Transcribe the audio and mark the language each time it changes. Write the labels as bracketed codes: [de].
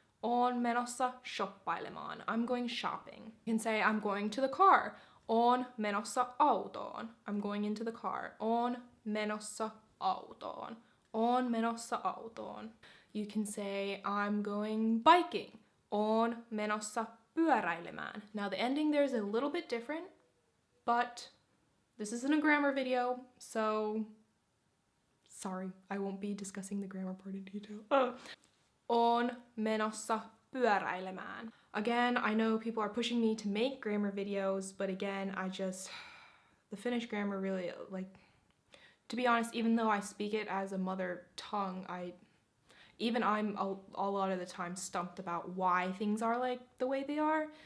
[fi] On menossa shoppailemaan. [en] I'm going shopping. You can say I'm going to the car. [fi] On menossa autoon. [en] I'm going into the car. [fi] On menossa autoon. On menossa autoon. [en] You can say I'm going biking. [fi] On menossa pyöräilemään. [en] Now the ending there is a little bit different, but this isn't a grammar video, so sorry, I won't be discussing the grammar part in detail. [fi] On menossa pyöräilemään. [en] Again, I know people are pushing me to make grammar videos, but again, the Finnish grammar really, to be honest, even though I speak it as a mother tongue, I'm a lot of the time stumped about why things are like the way they are.